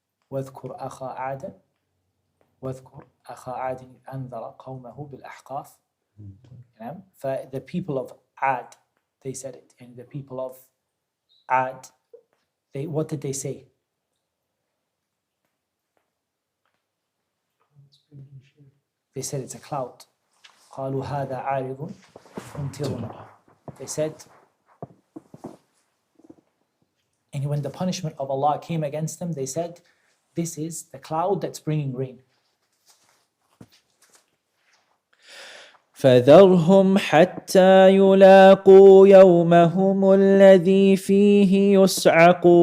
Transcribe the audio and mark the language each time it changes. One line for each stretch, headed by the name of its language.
Arabic: واذكر أخا عاد واذكر أخا عاد إذ أنذر قومه بالأحقاف.
English: For the people of Ad, they said it. And the people of Ad, what did they say? They said it's a cloud.
Arabic: قالوا هذا عارض ممطرنا.
English: They said, and when the punishment of Allah came against them, they said, this is the cloud that's bringing rain.
Arabic: فذرهم حتى يلاقوا يومهم الذي فيه يصعقون.